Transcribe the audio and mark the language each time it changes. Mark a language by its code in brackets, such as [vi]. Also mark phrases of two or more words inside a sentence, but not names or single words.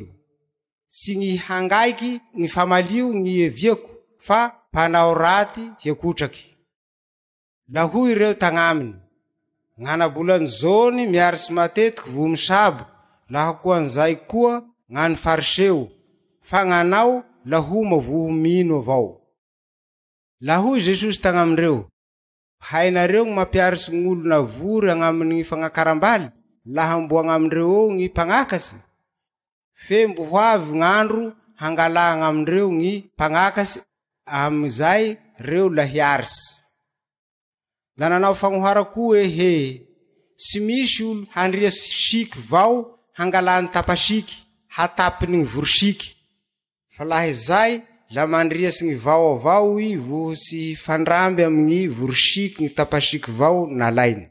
[mg] Sy gny hangaiky gny famalio gny eviako fa panao raty hiekotraky. La hoy reo tagnaminy, gn'anabolany zony miary sy matetiky vo misabo, laha koan'izay koa gn'any fariseo, fa gn'anao la homa voho mino avao. La hoy Jesosy tagnamindreo, hainareo gny mampiary sy gn'olo navory agnaminy fagnakaram-baly, laha mbo agnamindreo eo gny pagnakatsy. Fe mbo hoavy gn'andro hangala agnamindreo gny pagnakatsy, amizay reo la hiarsy. La nanao fagnohara koa he, sy misy olo handria siky vao hangalany tapasiky, hatapiny gny vorosiky. Fa laha izay, la mandriasy gny vao avao I vo sy fandramby amin'ny vorosiky gny tapasiky vao nalainy.